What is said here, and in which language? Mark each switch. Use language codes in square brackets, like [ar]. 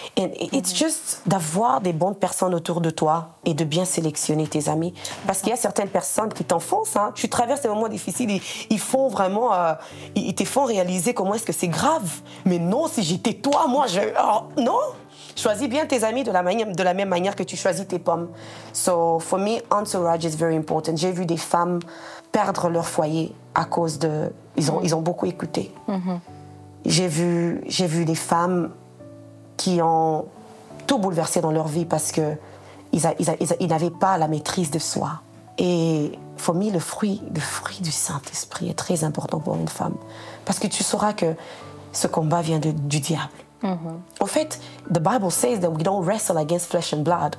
[en] And it's just [fr] d'avoir des bonnes personnes autour de toi et de bien sélectionner tes amis. Parce qu'il y a certaines personnes qui t'enfoncent. Hein. Tu traverses des moments difficiles, ils font vraiment... ils te font réaliser comment est-ce que c'est grave. Mais non, si j'étais toi, moi, non. Choisis bien tes amis de la même manière que tu choisis tes pommes. [en] So, for me, entourage is very important. [fr] J'ai vu des femmes perdre leur foyer à cause de... Ils ont beaucoup écouté. J'ai vu des femmes qui ont tout bouleversé dans leur vie parce qu'ils n'avaient pas la maîtrise de soi. Et [en] for me, [fr] le fruit du Saint-Esprit est très important pour une femme. Parce que tu sauras que ce combat vient du diable. En fait, [en] the Bible says that we don't wrestle against flesh and blood.